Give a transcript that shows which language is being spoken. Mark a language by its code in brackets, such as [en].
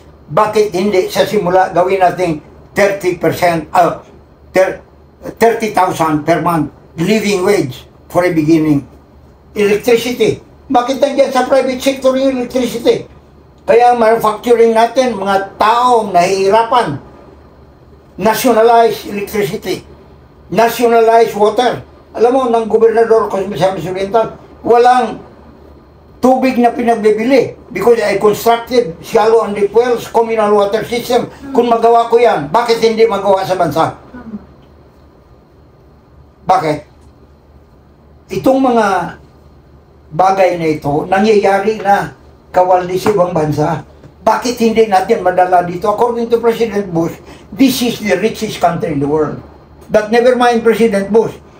[tl] Bakit hindi sa simula gawin natin [en] 30%, 30,000 per month living wage for a beginning? Electricity. [tl] Bakit nandiyan sa private sector yung electricity? Kaya ang manufacturing natin, mga taong nahihirapan. [en] Nationalize electricity. Nationalize water. [tl] Alam mo, ng gobernador ko sa Misamis Oriental, walang tubig na pinagbibili [en] because I constructed shallow and deep wells, communal water system. [tl] Kung magawa ko yan, bakit hindi magawa sa bansa? Bakit? Itong mga bagay na ito, nangyayari na kawaldi sa ibang bansa. Bakit hindi natin madala dito? [en] According to President Bush, this is the richest country in the world. But never mind President Bush.